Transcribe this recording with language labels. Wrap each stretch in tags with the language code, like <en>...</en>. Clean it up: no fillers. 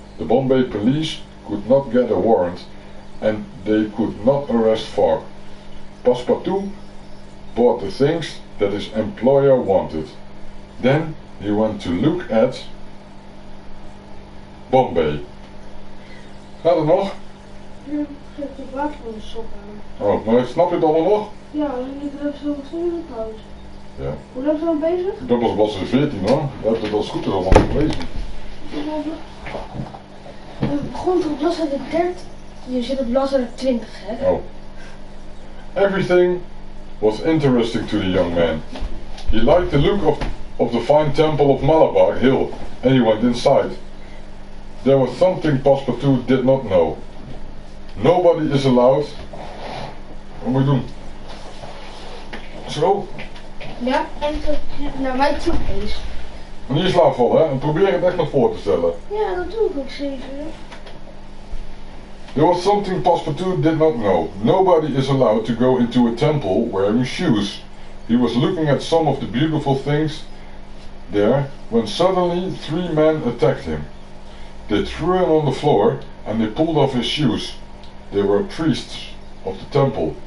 <en>The Bombay police could not get a warrant and they could not arrest Fogg. Passepartout bought the things that his employer wanted. Then he went to look at Bombay.</en> <nl>Gaat het nog? Ja, ik heb het water van de sok aan. Oh, maar snap je het allemaal nog? Ja, en ik heb zo 2 minuten pauze. Ja. Hoe lang zijn we bezig? Ik ben pas op bladzijde 14 hoor. Je hebt het als goed is allemaal gelezen. We begonnen op bladzijde 30. Je zit op bladzijde 20, hè? Oh.</nl> <en>Everything was interesting to the young man. He liked the look of the fine temple of Malabar Hill and he went inside. There was something Passepartout did not know. Nobody is allowed.</en> <nl>Wat moet je doen? Zo. Ja, en naar mij toe is. Niet in slaap vallen hè, en probeer het echt naar voor te stellen. Ja, dat doe ik ook zeker.</nl> <en>There was something Passepartout did not know. Nobody is allowed to go into a temple wearing shoes. He was looking at some of the beautiful things there when suddenly 3 men attacked him. They threw him on the floor and they pulled off his shoes. They were priests of the temple.</en>